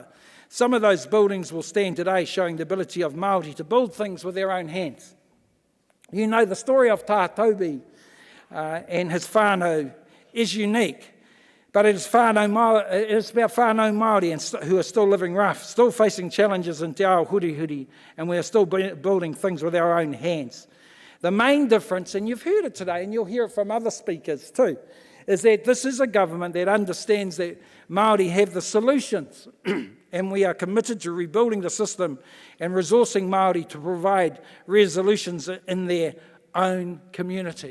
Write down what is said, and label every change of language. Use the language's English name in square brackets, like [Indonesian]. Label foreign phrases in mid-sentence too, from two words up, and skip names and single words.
[English] Some of those buildings will stand today, showing the ability of Māori to build things with their own hands. You know, the story of Tā Toby and his whānau is unique, but it is about [Māori] whānau Māori [English] who are still living rough, still facing challenges in [Māori] te ao hurihuri, [English] and we are still building things with our own hands. The main difference, and you've heard it today, and you'll hear it from other speakers too, is that this is a government that understands that Māori have the solutions, and we are committed to rebuilding the system and resourcing Māori to provide resolutions in their own community.